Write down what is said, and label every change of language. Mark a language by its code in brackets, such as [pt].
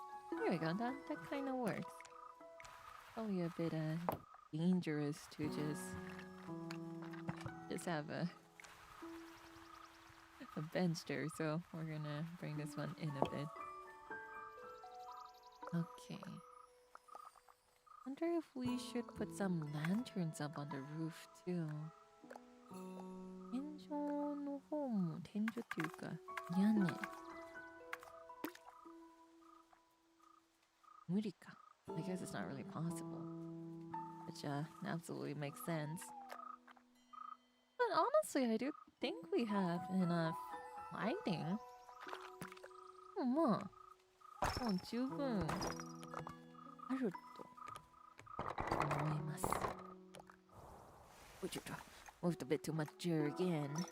[en] There we go. That kind of works. Probably a bit dangerous to just have a bench there, so we're gonna bring this one in a bit. Okay. Wonder if we should put some lanterns up on the roof too. [ja] 天井の方も天井っていうか屋根。無理か。 [en] I guess it's not really possible. Which absolutely makes sense. But honestly, I do think we have enough lighting. [ja] まあ、もう十分あると思います。ちょっと [en] moved a bit too much here again.